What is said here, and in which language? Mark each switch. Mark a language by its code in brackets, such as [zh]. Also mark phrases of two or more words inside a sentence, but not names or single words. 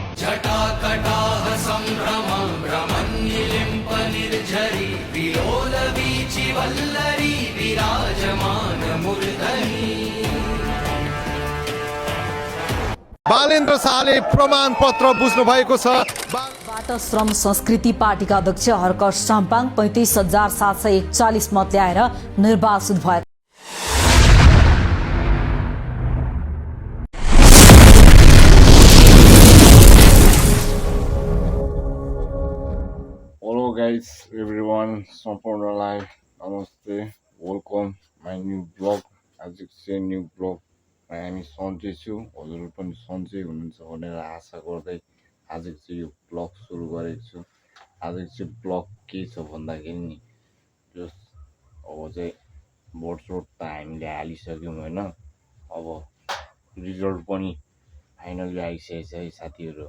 [sa] जटाकटाह सम्भ्रम भ्रमन्निलिम्प निर्झरि विलोलवीचि वल्लरी विराजमान मूर्धनि [ne] बालेन्द्र शाहले प्रमाणपत्र बुझ्नु भएको छ। बाट श्रम संस्कृति पार्टीका अध्यक्ष हरकर साम्पाङ 35,741 मत ल्याएर निर्वाचित भए। [en] Hello guys, everyone, [ne] सम्पूर्णलाई नमस्ते, [en] welcome my new blog. [ne] आज चाहिँ [en] new blog [ne] हामी सन्चै छु, हजुरहरू पनि सन्चै हुनुहुन्छ भनेर आशा गर्दै आज चाहिँ यो ब्लग सुरु गरेको छु। आज चाहिँ ब्लग के छ भन्दाखेरि नि जस अब चाहिँ बोर्ड सोर्ड त हामीले हालिसक्यौँ होइन, अब रिजल्ट पनि फाइनली आइसकेको छ है साथीहरू।